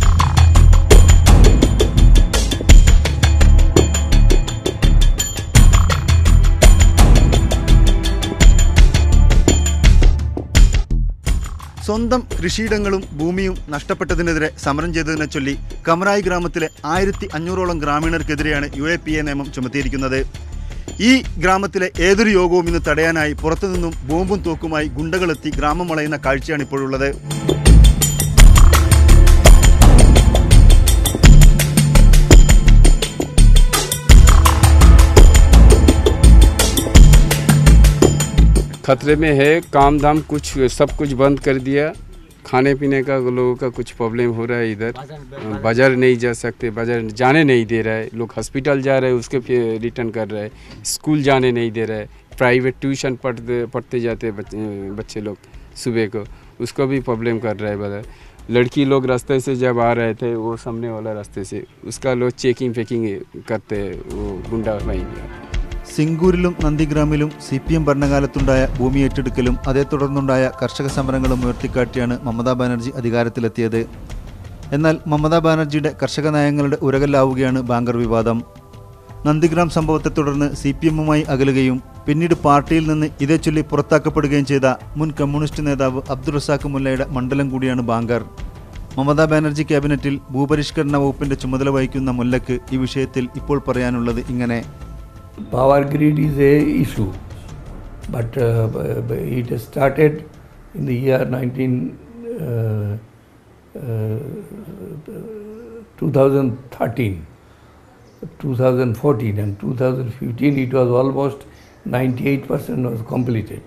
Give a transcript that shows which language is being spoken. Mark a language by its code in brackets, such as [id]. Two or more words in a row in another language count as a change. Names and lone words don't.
[ml] സ്വന്തം കൃഷിയിടങ്ങളും ഭൂമിയും നഷ്ടപ്പെട്ടതിനെതിരെ സമരം ചെയ്തതിനെ ചൊല്ലി കമറായി ഗ്രാമത്തിലെ 1500ഓളം ഗ്രാമീണർക്കെതിരെയാണ് UAPA നിയമം ചുമത്തിയിരിക്കുന്നത്. ഈ ഗ്രാമത്തിലെ ഏതൊരു യോഗവും ഇന്ന് തടയാനായി പുറത്തുനിന്നും ബോംബും തോക്കുമായി ഗുണ്ടകളെത്തി ഗ്രാമം വളയുന്ന കാഴ്ചയാണ് ഇപ്പോഴുള്ളത്. [hi] खतरे में है, काम धाम कुछ सब कुछ बंद कर दिया. खाने पीने का लोगों का कुछ प्रॉब्लम हो रहा है. इधर बाजार नहीं जा सकते, बाजार जाने नहीं दे रहा है. लोग हॉस्पिटल जा रहे हैं, उसके फिर रिटर्न कर रहे हैं. स्कूल जाने नहीं दे रहा है. प्राइवेट ट्यूशन पढ़ते जाते बच्चे लोग सुबह को, उसको भी प्रॉब्लम कर रहा है. बाजार लड़की लोग रास्ते से जब आ रहे थे, वो सामने वाला रास्ते से उसका लोग चेकिंग फेकिंग करते, वो गुंडा भाई. [ml] സിംഗൂരിലും നന്ദിഗ്രാമിലും CPM ഭരണകാലത്തുണ്ടായ ഭൂമി ഏറ്റെടുക്കലും അതേ തുടർന്നുണ്ടായ കർഷക സമരങ്ങളും ഉയർത്തിക്കാട്ടിയാണ് മമതാ ബാനർജി അധികാരത്തിലെത്തിയത്. എന്നാൽ മമതാ ബാനർജിയുടെ കർഷക നയങ്ങളുടെ ഉരകല്ലാവുകയാണ് ബാങ്കർ വിവാദം. നന്ദിഗ്രാം സംഭവത്തെ തുടർന്ന് CPM-മായി അകലുകയും പിന്നീട് പാർട്ടിയിൽ നിന്ന് ഇതേ ചൊല്ലി പുറത്താക്കപ്പെടുകയും ചെയ്ത മുൻ കമ്മ്യൂണിസ്റ്റ് നേതാവ് അബ്ദുൾ റസാഖ് മുല്ലയുടെ മണ്ഡലം കൂടിയാണ് ബാങ്കർ. മമതാ ബാനർജി ക്യാബിനറ്റിൽ ഭൂപരിഷ്കരണ വകുപ്പിന്റെ ചുമതല വഹിക്കുന്ന മുല്ലയ്ക്ക് ഈ വിഷയത്തിൽ ഇപ്പോൾ പറയാനുള്ളത് ഇങ്ങനെ: [en] Power grid is a issue, but it started in the year 2013, 2014 and 2015 it was almost 98% was completed.